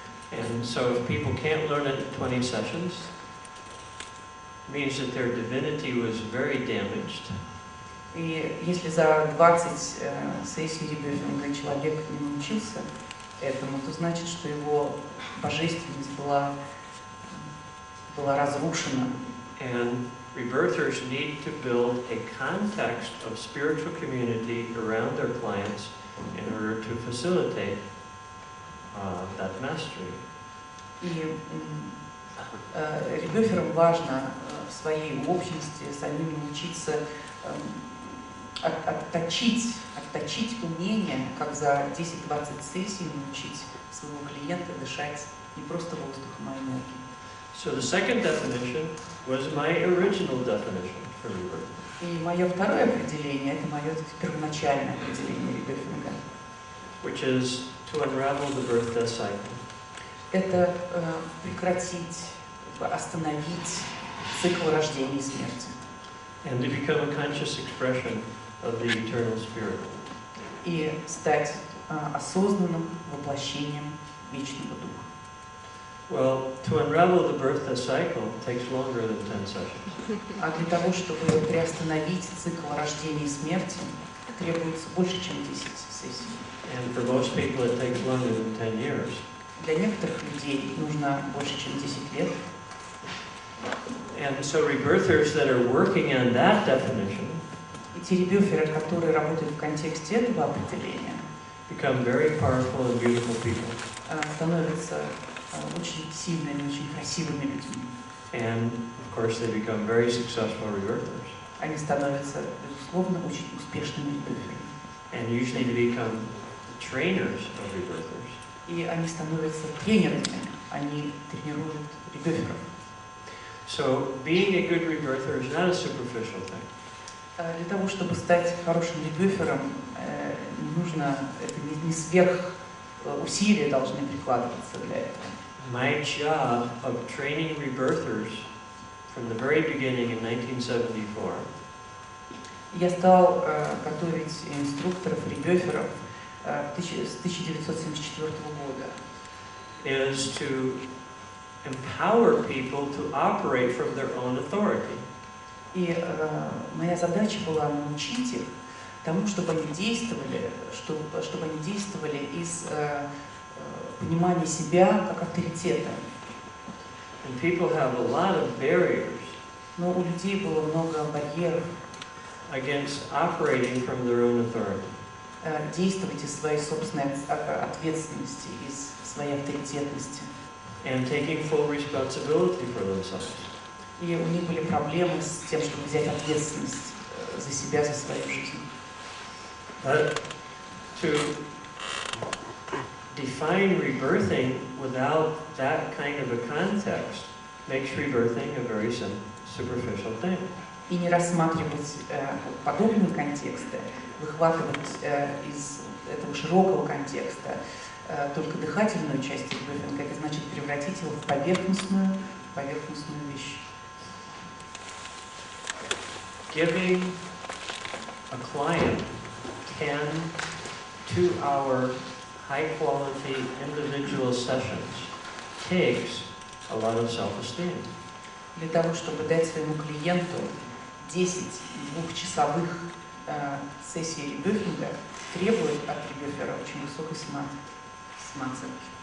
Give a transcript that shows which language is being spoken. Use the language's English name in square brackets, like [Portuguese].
[English] And so if people can't learn it in 20 sessions, it means that their divinity was very damaged. [Russian] И если за 20 сессий ребёфинга человек не научился этому, то значит, что его божественность была разрушена. [English] And rebirthers need to build a context of spiritual community around their clients in order to facilitate that mastery. [Russian] И ребёферам важно в своей общности самим научиться отточить умение, как за 10-20 сессий научить своего клиента дышать не просто воздухом, а энергией. [English] So the second definition was my original definition for rebirth. [Russian] И мое второе определение, это мое первоначальное определение ребёфинга. [English] Which is to unravel the birth-death cycle. [Russian] Это прекратить, остановить цикл рождения и смерти. [English] And to become a conscious expression of the eternal spirit. [Russian] И стать осознанным воплощением вечного духа. [English] Well, to unravel the birth cycle takes longer than 10 sessions. [Russian] А для того, чтобы приостановить цикл рождения и смерти, требуется больше, чем 10 сессий. [English] And for most people it takes longer than 10 years. [Russian] Для некоторых людей нужно больше, чем 10 лет. [English] And so rebirthers that are working on that definition [Russian] И те ребёферы, которые работают в контексте этого определения, [English] become very powerful and beautiful people. [Russian] становятся очень сильными, очень красивыми людьми. [English] And of course they become very successful rebirthers. [Russian] Они становятся, безусловно, очень успешными ребёферами. [English] And usually they become the trainers of rebirthers. [Russian] И они становятся тренерами, они тренируют ребёферов. [English] So being a good rebirther is not a superficial thing. [Russian] Для того, чтобы стать хорошим ребёфером, не нужно, это не сверх усилия должны прикладываться для этого. [English] My job of training rebirthers from the very beginning in 1974 [Russian] Я стал готовить инструкторов, ребёферов с 1974 года. [English] is to empower people to operate from their own authority. [Russian] И моя задача была научить их тому, чтобы они действовали, чтобы они действовали из понимания себя как авторитета. [English] And people have a lot of barriers [Russian] Но у людей было много барьеров [English] against operating from their own authority. [Russian] действовать из своей собственной ответственности, из своей авторитетности. [English] And taking full responsibility for themselves. [Russian] И у них были проблемы с тем, чтобы взять ответственность за себя, за свою жизнь. [English] But to define rebirthing without that kind of a context makes rebirthing a very superficial thing. [Russian] И не рассматривать подобные контексты, выхватывать из этого широкого контекста только дыхательную часть ребёфинга, это значит превратить его в поверхностную вещь. [English] Giving a client 10 2-hour high-quality individual sessions takes a lot of self-esteem. [Russian] Для того, чтобы дать своему клиенту 10 двухчасовых сессий ребёфинга, требует от ребёфера очень высокой самооценки.